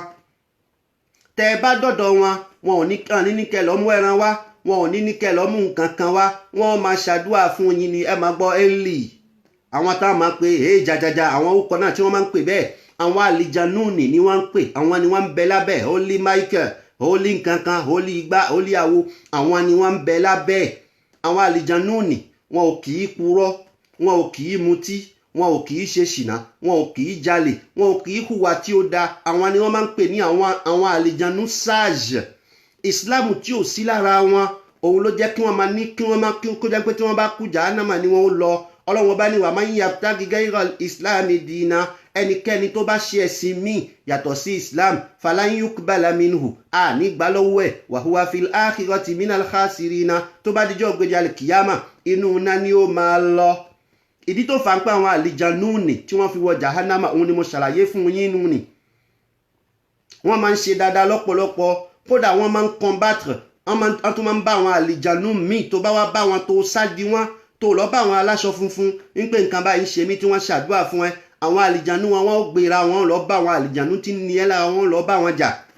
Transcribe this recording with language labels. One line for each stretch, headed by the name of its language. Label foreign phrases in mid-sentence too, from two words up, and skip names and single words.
Yoruba: Tẹ́ ẹ bá dọ̀dọ̀ wọn wọn ò ní kẹ́ lọ́ mú ẹran wá wọn ò ní kẹ́ lọ́ mú nǹkan kan wá wọn máa ṣàdúrà fún yín ni ẹ máa gbọ́ eli àwọn táwọn máa pe jajaja àwọn orúkọ náà tí wọ́n máa ń pè bẹ́ẹ̀ àwọn àlìjànú ni wọ́n ń pè àwọn ni wọ́n ń bẹ lábẹ́ holy Michael holy nkankan holy igba holy awo àwọn ni wọ́n ń bẹ lábẹ́. Àwọn àlìjànú wọn ò kì í purọ́ wọn ò kì í mutí wọn ò kì í ṣe ṣìnà wọn ò kì í jalè wọn ò kì í hùwà tí ó da àwọn ni wọ́n máa ń pè ní àwọn àlìjànú sage. Islam tí ò sí lára wọn òun ló jẹ́ kí wọ́n máa ní kí wọ́n máa kó jẹ́ pé tí wọ́n bá kú jahannama ni wọ́n ó lọ. Ọlọ́run bá ní
Arabic: ومن يبتغ غير الإسلام دينا
Yoruba: ẹnikẹ́ni tó bá ṣe ẹ̀sìn míì yàtọ̀ sí Islam
Arabic: فلن يقبل منه
Yoruba: nígbà lọ́wọ́ ẹ̀
Arabic: وهو في الآخرة من الخاسرين
Yoruba: tó bá dijọ́ gbèjà kìyàmà inú iná ni ó máa lọ. Ìdí tó fà ń pẹ́ àwọn àlìjànú tí wọ́n fi wọ jahannama òun ni mo ṣàlàyé fún yín nù ni. Wọ́n máa ń ṣe dáadáa lọ́pọ̀lọpọ̀ kódà wọ́n máa ń combattre wọ́n tún máa ń bá àwọn àlìjànú míì tó bá wá bá wọn tó sádi wọn tó lọ bá àwọn aláṣọ funfun ń pè nǹkan báyìí ń ṣe mí tí wọ́n ṣàdúrà fún ẹ àwọn àlìjànú wọn ó gbéra wọn lọ bá àwọn àlìjànú tí ní ẹ lára wọn lọ bá wọn jà.